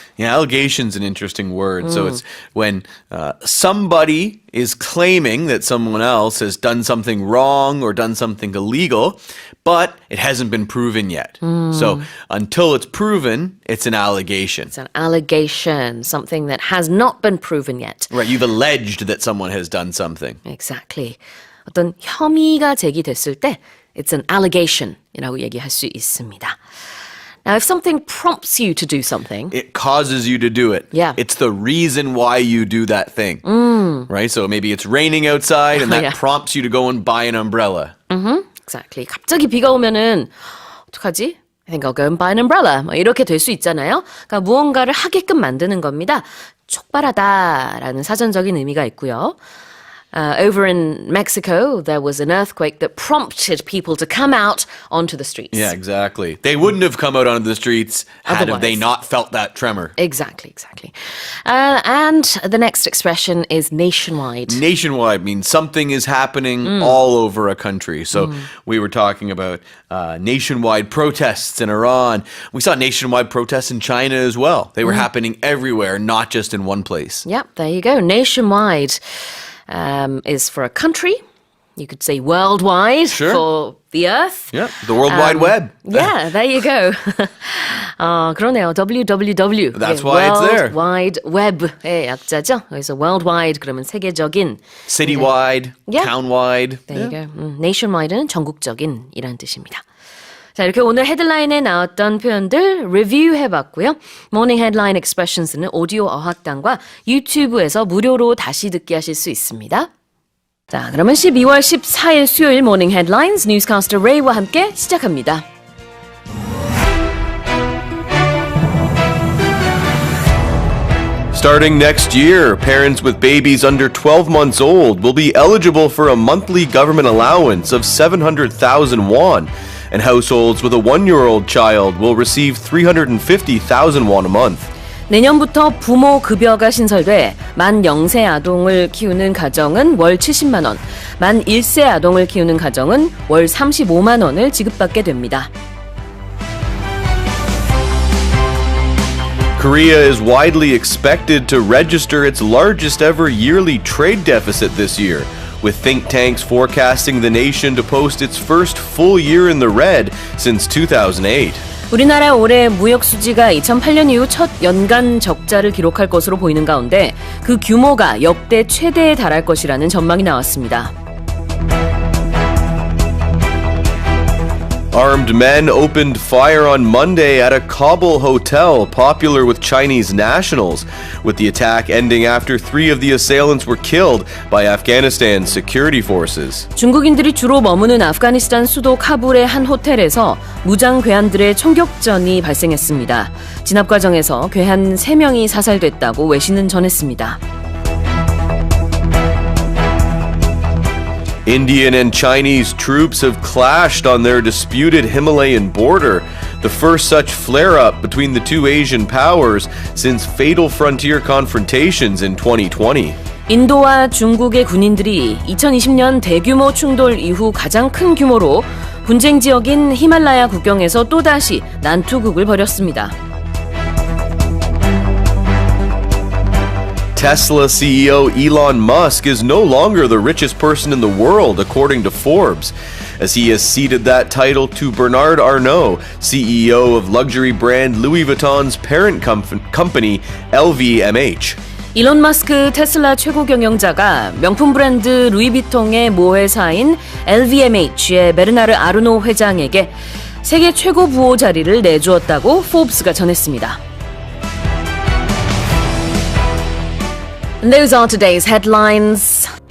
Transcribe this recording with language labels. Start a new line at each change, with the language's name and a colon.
English: Yeah, allegation's an interesting word. So it's when somebody is claiming that someone else has done something wrong or done something illegal, but it hasn't been proven yet. So until it's proven, it's an allegation. It's an allegation, something that has not been proven yet. Right, you've alleged that someone has done something. Exactly.
Korean: 어떤 혐의가 제기됐을 때
English: it's an allegation
Korean: 이라고 얘기할 수 있습니다.
English: Now, if something prompts you to do something, It causes you to do it. Yeah. It's the reason why you do that thing. Right? So maybe it's raining outside and that Yeah. prompts you to go and buy an umbrella. exactly.
Korean: 갑자기 비가 오면은 어떡하지?
English: I think I'll go and buy an umbrella.
Korean: 이렇게 될 수 있잖아요. 그러니까 무언가를 하게끔 만드는 겁니다. 촉발하다라는 사전적인 의미가 있고요.
English: Over in Mexico, there was an earthquake that prompted people to come out onto the streets. Yeah, exactly. They wouldn't have come out onto the streets had Otherwise. they not felt that tremor. Exactly. And the next expression is nationwide. Nationwide means something is happening all over a country. So we were talking about nationwide protests in Iran. We saw nationwide protests in China as well. They were happening everywhere, not just in one place. Yep, there you go. Nationwide is for a country. You could say worldwide Sure. for the earth. Yeah, the World Wide Web. Yeah, there you go.
Korean: 그러네요.
English: WWW. That's why it's there.
Korean: World Wide Web의 약자죠. 그래서 worldwide 그러면 세계적인.
English: Citywide, Yeah. townwide. There you go.
Korean: nationwide는 전국적인 이란 뜻입니다. 자, 이렇게 오늘 헤드라인에 나왔던 표현들 리뷰해봤고요. 모닝 헤드라인 익스프레션스는 오디오 어학당과 유튜브에서 무료로 다시 듣기 하실 수 있습니다. 자, 그러면 12월 14일 수요일 모닝 헤드라인스 뉴스캐스터 레이와 함께 시작합니다.
English: Starting next year, parents with babies under 12 months old will be eligible for a monthly government allowance of 700,000 won, and households with a 1-year-old child will receive 350,000 won a month.
Korean: 내년부터 부모 급여가 신설돼 만 0세 아동을 키우는 가정은 월 70만 원, 만 1세 아동을 키우는 가정은 월 35만 원을 지급받게 됩니다.
English: Korea is widely expected to register its largest ever yearly trade deficit this year, with think tanks forecasting the nation to post its first full year in the red since 2008.
Korean: 우리나라 올해 무역 수지가 2008년 이후 첫 연간 적자를 기록할 것으로 보이는 가운데 그 규모가 역대 최대에 달할 것이라는 전망이 나왔습니다.
English: Armed men opened fire on Monday at a Kabul hotel popular with Chinese nationals, with the attack ending after 3 of the assailants were killed by Afghanistan's security forces.
Korean: 중국인들이 주로 머무는 아프가니스탄 수도 카불의 한 호텔에서 무장 괴한들의 총격전이 발생했습니다. 진압 과정에서 괴한 3명이 사살됐다고 외신은 전했습니다.
English: Indian and Chinese troops have clashed on their disputed Himalayan border, the first such flare-up between the two Asian powers since fatal frontier confrontations in 2020.
Korean: 인도와 중국의 군인들이 2020년 대규모 충돌 이후 가장 큰 규모로 분쟁 지역인 히말라야 국경에서 또다시 난투극을 벌였습니다.
English: Tesla CEO Elon Musk is no longer the richest person in the world, according to Forbes, as he has ceded that title to Bernard Arnault, CEO of luxury brand Louis Vuitton's parent company, LVMH.
Korean: 일론 마스크 테슬라 최고 경영자가 명품 브랜드 루이비통의 모회사인 LVMH의 베르나르 아르노 회장에게 세계 최고 부호 자리를 내주었다고 포브스가 전했습니다.
English: And those are today's headlines.